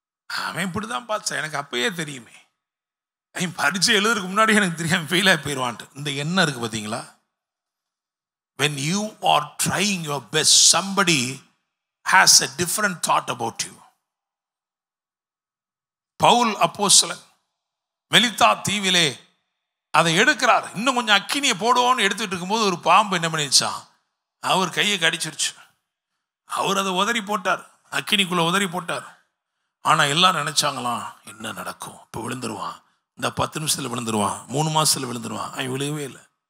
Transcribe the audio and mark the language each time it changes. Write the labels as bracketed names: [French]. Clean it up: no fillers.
[Tamil] அவன் இப்படிதான் பார்த்தா, எனக்கு அப்பயே தெரியுமே, பரீட்சை எழுதுறதுக்கு முன்னாடி எனக்கு தெரியாம ஃபெயில் ஆகி போயிடுவான்ட்டு. இந்த எண்ணம் இருக்கு பார்த்தீங்களா? [English] When you are trying your best, somebody has a different thought about you. [Tamil] Pavul அப்போஸ்தலன் மெலித்தா தீவிலே அதை எடுக்கிறார். இன்னும் கொஞ்சம் அக்கினியை போடுவோன்னு எடுத்துட்டு இருக்கும்போது ஒரு பாம்பு என்ன பண்ணிடுச்சான், அவர் கையை கடிச்சிருச்சு. அவர் அதை உதறி போட்டார், அக்கினிக்குள்ள உதறி போட்டார். ஆனால் எல்லாரும் நினைச்சாங்களாம், என்ன நடக்கும், இப்போ விழுந்துருவான், இந்த 10 நிமிஷத்தில் விழுந்துருவான், 3 மாசத்துல விழுந்துருவான். அவன் விழுகவே இல்லை.